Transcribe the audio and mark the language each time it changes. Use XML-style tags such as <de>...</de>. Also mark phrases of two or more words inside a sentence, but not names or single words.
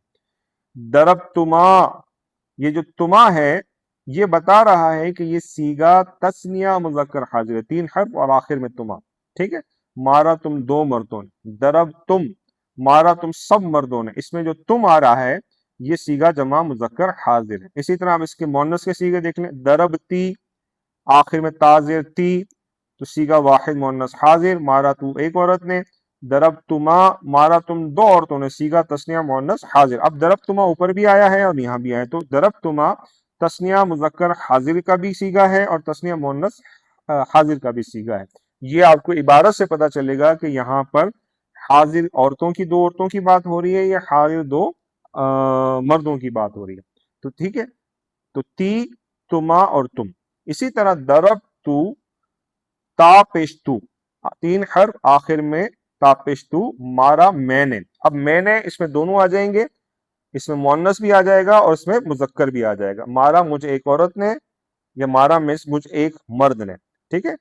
<ur>ضربتما، یہ جو تما ہے یہ بتا رہا ہے کہ یہ صیغہ تثنیہ مذکر حاضر ہے، 3 حرف اور آخر میں تما، ٹھیک ہے، مارا تم 2 مردوں نے۔ ضرب تم، مارا تم سب مردوں نے، اس میں جو تم آ رہا ہے یہ صیغہ جمع مذکر حاضر ہے۔ اسی طرح آپ اس کے مؤنث کے صیغے دیکھ لیں، ضربتی آخر میں تاظر تی، تو صیغہ واحد مؤنث حاضر، مارا تو ایک عورت نے۔ ضربتما مارا تم 2 عورتوں نے، صیغہ تثنیہ مؤنث حاضر۔ اب ضربتما اوپر بھی آیا ہے اور یہاں بھی آیا ہے، تو ضربتما تثنیہ مذکر حاضر کا بھی صیغہ ہے اور تثنیہ مؤنث حاضر کا بھی صیغہ ہے۔ یہ آپ کو عبارت سے پتہ چلے گا کہ یہاں پر حاضر عورتوں کی 2 عورتوں کی بات ہو رہی ہے یا حاضر 2 مردوں کی بات ہو رہی ہے۔ تو ٹھیک ہے، تو تی، تما اور تم۔ اسی طرح ضرب تو، تا پیش تو، 3 حرف آخر میں تا پیش تو، مارا میں نے۔ اب میں نے اس میں دونوں آ جائیں گے، اس میں مؤنث بھی آ جائے گا اور اس میں مذکر بھی آ جائے گا، مارا مجھ ایک عورت نے یا مارا مجھ ایک مرد نے، ٹھیک ہے۔</ur>